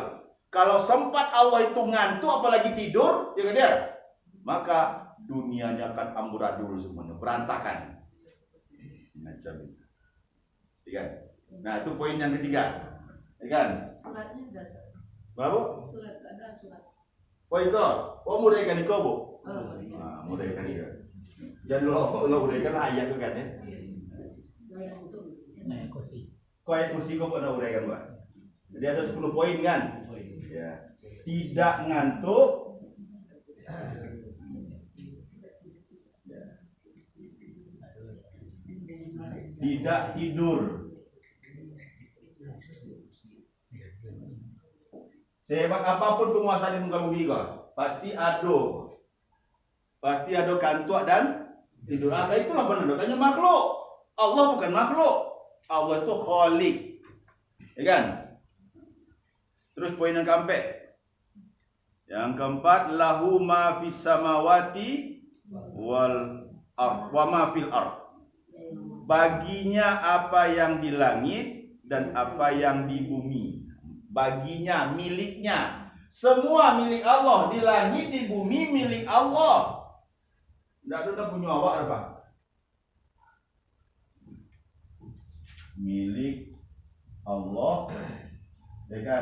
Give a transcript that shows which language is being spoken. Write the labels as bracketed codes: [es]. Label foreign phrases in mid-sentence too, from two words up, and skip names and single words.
[id] Kalau sempat Allah itu ngantuk apalagi tidur, ya kan dia, maka dunianya akan amburadul semuanya, berantakan. Macam itu. Ya kan? Nah, itu poin yang ketiga. Ya kan? Suratnya ada. Berapa? Surat ada surat. [min] Oh iko, muraikan iko bu. Muraikan iko. Jangan lo muraikan ayat tu kan ya. [id] Kau ayat kursi kau pernah uraikan buat. Jadi ada 10 poin kan. Ya. Tidak ngantuk. Tidak tidur. Sehebat apapun penguasa di muka bumi kau, pasti ada kantuk dan tidur. Itulah benar katanya makhluk. Allah bukan makhluk. Allah itu khalik. Ya kan? Terus poin yang keempat. Yang keempat, [ar] له ما في السماوات والأرض وما في الأرض. [id] Baginya apa yang di langit dan apa yang di bumi. Baginya, miliknya. Semua milik Allah, di langit, di bumi milik Allah. Tidak ada punya awak apa? Milik Allah, ya kan?